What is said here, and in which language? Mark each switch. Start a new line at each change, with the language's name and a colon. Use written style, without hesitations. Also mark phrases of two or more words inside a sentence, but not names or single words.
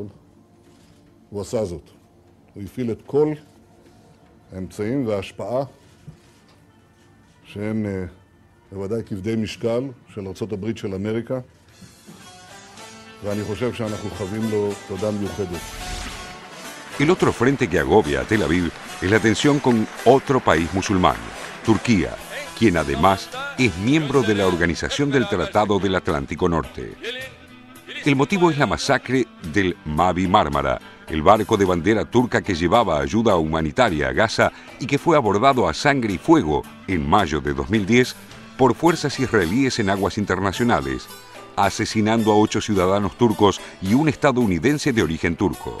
Hebrew: הוא עשה זאת. הוא הפעיל את כל האמצעים וההשפעה שהם בוודאי כבדי משקל של ארצות הברית של אמריקה, ואני חושב שאנחנו חייבים לו תודה מיוחדת.
Spanish: El otro frente que agobia a Tel Aviv es la tensión con otro país musulmán, Turquía, quien además es miembro de la Organización del Tratado del Atlántico Norte. El motivo es la masacre del Mavi Mármara, el barco de bandera turca que llevaba ayuda humanitaria a Gaza y que fue abordado a sangre y fuego en mayo de 2010 por fuerzas israelíes en aguas internacionales, asesinando a 8 ciudadanos turcos y un estadounidense de origen turco.